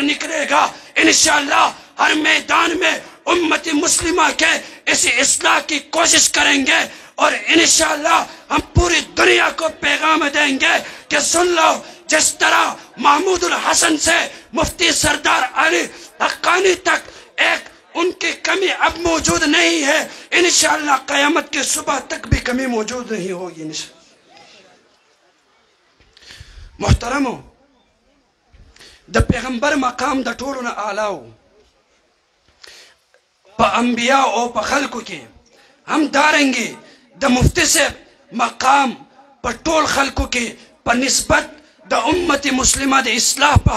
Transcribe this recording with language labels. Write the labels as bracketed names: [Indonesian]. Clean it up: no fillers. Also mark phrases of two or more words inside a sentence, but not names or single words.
[Urdu] نکلے گا انشاءاللہ ہر میدان میں امت مسلمہ کے اسی اصلاح کی کوشش کریں گے اور انشاءاللہ ہم پوری دنیا کو پیغام دیں گے کہ سن لو جس طرح محمود الحسن سے مفتی سردار علی حقانی تک ایک ان کی کمی اب موجود نہیں ہے انشاءاللہ قیامت کی صبح تک بھی کمی موجود نہیں ہوگی انشاءاللہ محترمو [Pashto] د پیغمبر مقام د ټولو نه اعلی په انبیاء او په خلکو کې هم دارنګي د مفتی صاحب مقام په ټول خلکو کې په نسبت د امت مسلمه د اصلاح په